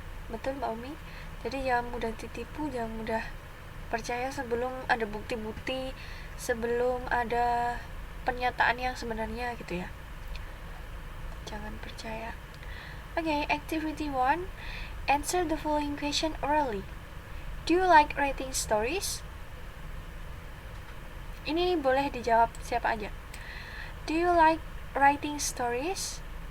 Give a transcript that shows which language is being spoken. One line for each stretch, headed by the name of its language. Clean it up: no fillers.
Indonesian: Betul Mbak Umi. Jadi jangan mudah ditipu, jangan mudah percaya sebelum ada bukti-bukti, sebelum ada pernyataan yang sebenarnya gitu ya. Jangan percaya.
English: Okay, activity 1. Answer the following question orally. Do you like writing stories?
Indonesian: Ini boleh dijawab siapa aja.
English: Do you like writing stories?